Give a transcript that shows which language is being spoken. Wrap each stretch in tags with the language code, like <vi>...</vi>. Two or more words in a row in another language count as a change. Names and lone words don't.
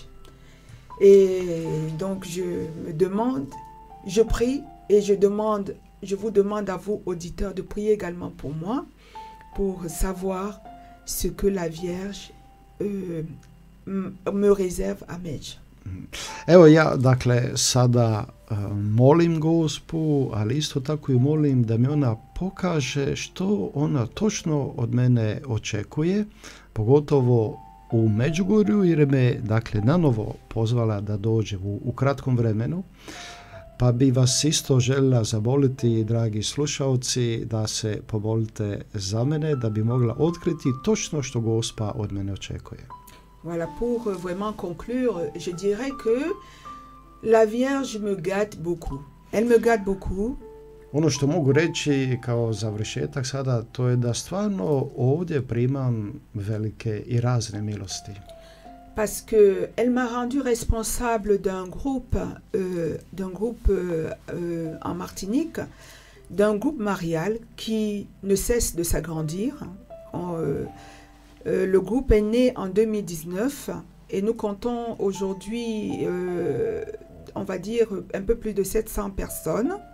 <fr>Et donc je me demande, je prie et je vous demande à vous, auditeurs, de prier également pour moi, pour savoir ce que la Vierge me réserve à Medj.</fr> <hr>Evo ja, dakle, sada molim Gospu, ali isto tako i molim da mi ona pokaže što ona točno od mene očekuje, pogotovo u Međugorju, jer me, dakle, nanovo pozvala da dođem u kratkom vremenu. Pa bi vas isto željela zamoliti, dragi slušalci, da se pomolite za mene, da bi mogla otkriti točno što Gospa od mene očekuje.</hr> <fr>Voilà, pour vraiment conclure, je dirais que la Vierge me gâte beaucoup. Elle me gâte beaucoup.</fr> <hr>Ono što mogu reći kao završetak sada, to je da stvarno ovdje primam velike i razne milosti.</hr> <fr>Parce que elle m'a rendu responsable d'un groupe en Martinique, d'un groupe marial qui ne cesse de s'agrandir. Le groupe est né en 2019 et nous comptons aujourd'hui, on va dire, un peu plus de 700 personnes.</fr>